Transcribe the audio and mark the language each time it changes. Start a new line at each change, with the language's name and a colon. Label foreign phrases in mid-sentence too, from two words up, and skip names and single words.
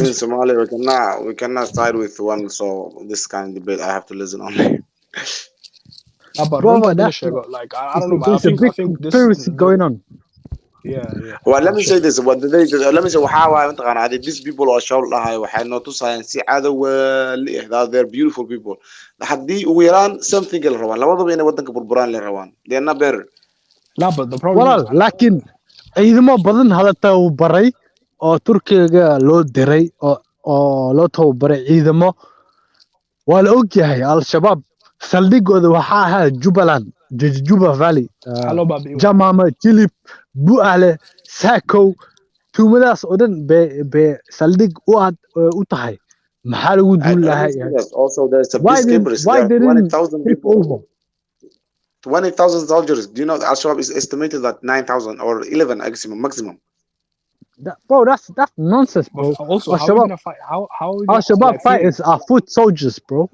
English: In Somalia, we cannot side with one, so this kind of debate I have to listen only. But that's like I don't know. There's a big conspiracy going on. Well, let me say this. Let me say how these people are shown waxay to science they're beautiful people.
Somali: Hadii ugu yaraan something la rabaan labadaba inay wadanka burburaan la rabaan.
English: They're not better. No, but the problem is
Somali: laakiin ciidamo badan hada tababaray oo Turkiga loo diray oo loo tababaray ciidamo waa la og yahay Al-Shabaab saldhigooda waxa ahaa Jubaland, Juba Valley, Jamama, Jilib, Bu'ale, Sako, tuumadaas oo dhan be saldhig u tahay. Maxaa lagu duul lahaa?
English: Also, there's a peacekeepers there, 20,000 people. 20,000 soldiers. Do you know Al-Shabaab is estimated at 9,000 or 11 maximum? Bro, that's nonsense, bro. Also, how are we gonna fight? How are we gonna Al-Shabaab like, fighters are foot soldiers, bro.